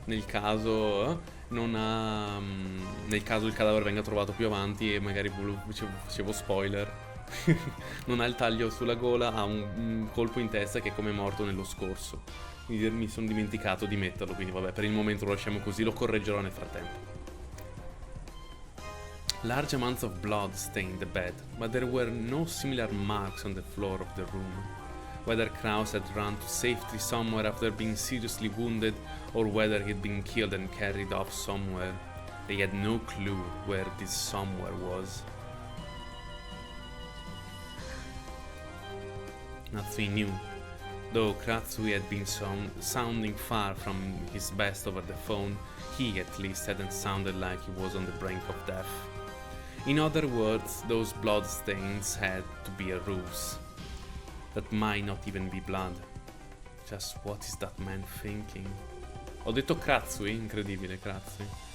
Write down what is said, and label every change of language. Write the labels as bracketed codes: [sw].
[it] Nel caso non ha... nel caso il cadavere venga trovato più avanti, e magari facevo spoiler. Non ha il taglio sulla gola, ha un colpo in testa che è come morto nello scorso. Quindi mi sono dimenticato di metterlo, quindi vabbè, per il momento lo lasciamo così, lo correggerò nel frattempo. [en] Large amounts of blood stained the bed, but there were no similar marks on the floor of the room. Whether Kraus had run to safety somewhere after being seriously wounded, or whether he'd been killed and carried off somewhere, they had no clue where this somewhere was. Natsuhi knew. Though Natsuhi had been sounding far from his best over the phone, he at least hadn't sounded like he was on the brink of death. In other words, those blood stains had to be a ruse. That might not even be blood. Just what is that man thinking? [it] Ho detto Natsuhi, incredibile Natsuhi.